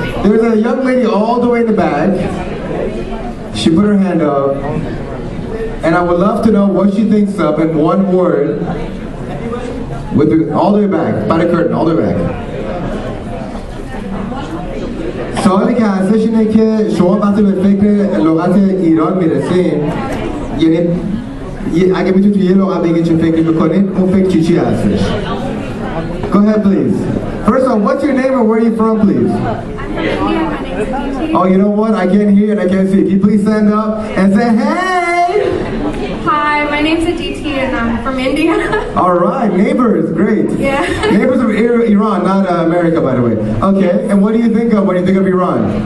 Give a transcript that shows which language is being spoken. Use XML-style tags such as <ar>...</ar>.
<en>There's a young lady all the way in the back. She put her hand up. And I would love to know what she thinks of in one word. All the way back. By the curtain, all the way back.</en> <fa>سوالی که هستش اینه که شما وقتی به فکر لغت ایران میرسین، یعنی اگه میتونید توی یه لغت بگید چه فکری بکنید، اون فکر چی هستش؟</fa> <en>Go ahead, please. First of all, what's your name and where are you from, please? I'm from India. My name is Aditi. Oh, you know what? I can't hear and I can't see. Can you please stand up and say, hey? Hi, my name's Aditi and I'm from India. All right, neighbors, great. Yeah. Neighbors of Iran, not America, by the way. Okay, and what do you think of when you think of Iran?</en>